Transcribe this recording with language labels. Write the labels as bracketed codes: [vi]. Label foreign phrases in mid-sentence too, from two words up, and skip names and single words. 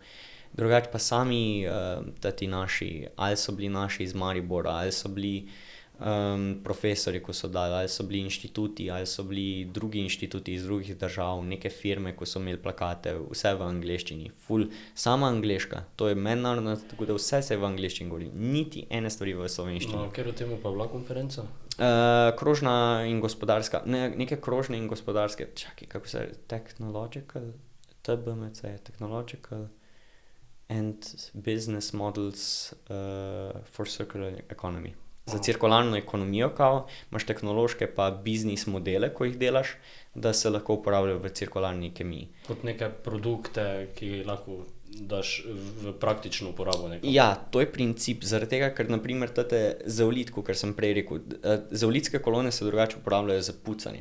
[sl] Drugače pa sami tati naši, ali so bili naši iz Maribora, ali so bili profesori, ko so dali, ali so bili inštituti, ali so bili drugi inštituti iz drugih držav, neke firme, ko so imeli plakate, vse v angleščini, sama angleška, to je mednarodna, tako da vse se v angleščini govori, niti ene stvari v slovenščini. No, ker o temu pa bila konferenca? Krožna in gospodarska, neke krožne in gospodarske, čakaj, kako se technological, TBMC, [en] technological and business models for circular economy. [sl] Za cirkularno ekonomijo, imaš tehnološke pa biznis modele, ko jih delaš, da se lahko uporabljajo v cirkularni kemiji. Kot neke produkte, ki lahko daš v praktično uporabo nekako. Ja, to je princip, zaradi tega, ker naprimer tate zeolitko, kar sem prej rekel, zeolitske kolone se drugače uporabljajo za pucanje.